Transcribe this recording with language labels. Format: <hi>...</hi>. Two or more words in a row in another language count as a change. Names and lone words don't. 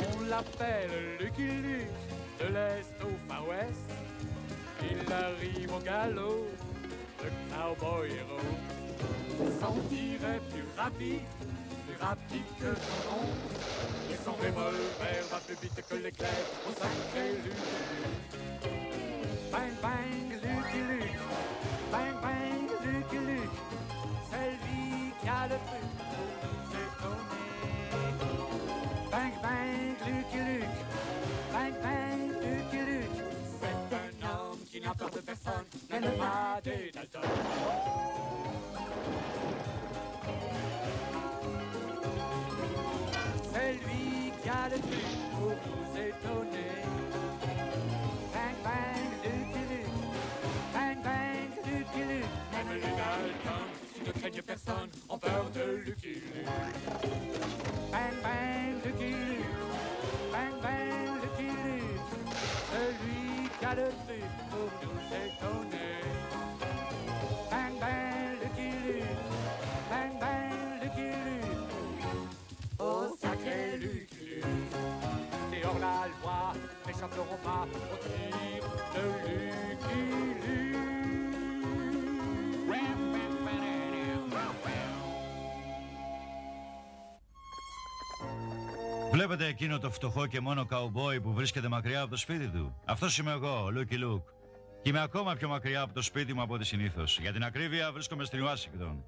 <fr>l'appelle Lucky Luke, de l'Est au Far West. Il arrive au galop, le cowboy héros. Son tir est plus rapide que son oncle. Et son revolver va plus vite que l'éclair au sacré Lucky Luke. Bang bang Lucky Luke, bang bang Lucky Luke. C'est lui qui a le truc pour nous étonner. Bang bang Lucky Luke, bang bang Lucky Luke. C'est un homme qui n'a peur de personne, même pas des Dalton. C'est lui qui a le truc pour nous étonner. Bang bang Lucky Luke, bang bang Lucky Luke. Même les Dalton, qui ne craignent personne, ont peur de Lucky Luke. Bang bang Lucky Luke, bang bang Lucky Luke. Celui qui a le truc pour nous étonner. Bang bang Lucky Luke, bang bang Lucky Luke. Oh sacré Lucky Luke. Et hors la loi, n'échapperont pas au tir de Lucky Luke.</fr> <el>Βλέπετε εκείνο το φτωχό και μόνο καουμπόι που βρίσκεται μακριά από το σπίτι του? Αυτός είμαι εγώ, Lucky Luke. Και είμαι ακόμα πιο μακριά από το σπίτι μου από ό,τι συνήθως. Για την ακρίβεια βρίσκομαι στην Ουάσιγκτον.</el>